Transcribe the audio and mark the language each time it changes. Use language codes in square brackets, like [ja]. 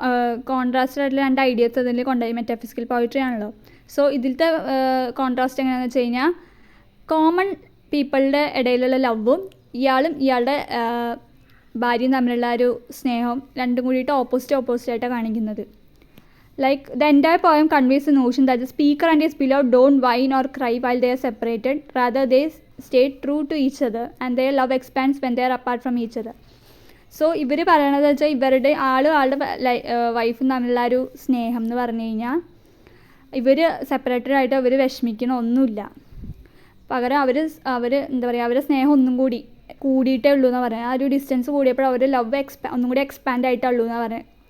[ml] 2 contrast ആയിട്ടുള്ള 2 ideas അതിൽ കൊണ്ടുപോയി. മെറ്റാഫിസിക്കൽ പോയിട്രി ആണല്ലോ. സോ ഇതിലത്തെ കോൺട്രാസ്റ്റ് എങ്ങനെയാണെന്ന് വെച്ച് കഴിഞ്ഞാൽ കോമൺ പീപ്പിളുടെ ഇടയിലുള്ള ലവും ഇയാളും ഇയാളുടെ ഭാര്യയും തമ്മിലുള്ള ഒരു സ്നേഹം രണ്ടും കൂടിയിട്ട് ഓപ്പോസിറ്റായിട്ടാണ് കാണിക്കുന്നത്. [en] Like the entire poem conveys the notion that the speaker and his beloved don't whine or cry while they are separated. Rather, they stay true to each other and their love expands when they are apart from each other. [ml] So ഇവർ പറയണത് വെച്ചാൽ ഇവരുടെ ആളുടെ വൈഫും തമ്മിലുള്ള ഒരു സ്നേഹം എന്ന് പറഞ്ഞു കഴിഞ്ഞാൽ ഇവർ സെപ്പറേറ്റഡ് ആയിട്ട് അവർ വിഷമിക്കണ ഒന്നുമില്ല. പകരം അവർ എന്താ പറയുക, അവരുടെ സ്നേഹം ഒന്നും കൂടിയിട്ടേ ഉള്ളൂ എന്ന് പറയുന്നത്. ആ ഒരു ഡിസ്റ്റൻസ് കൂടിയപ്പോൾ അവർ ലവ് ഒന്നും കൂടി എക്സ്പാൻഡ് ആയിട്ടുള്ളൂ എന്ന് പറയുന്നത്.